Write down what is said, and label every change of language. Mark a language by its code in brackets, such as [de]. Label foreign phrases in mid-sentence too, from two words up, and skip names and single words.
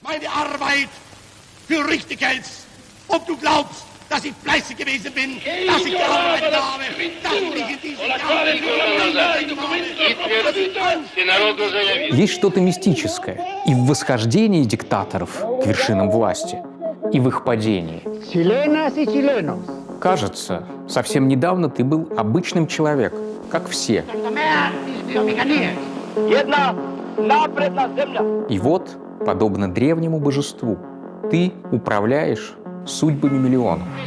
[de] meine Arbeit für richtig hältst. Ob du glaubst, dass ich fleißig gewesen bin, dass ich gearbeitet habe, dass ich mich in diesem Jahr... [ru] Есть что-то мистическое и в восхождении диктаторов к вершинам власти, и в их падении. Кажется, совсем недавно ты был обычным человеком, как все. И вот, подобно древнему божеству, ты управляешь судьбами миллионов.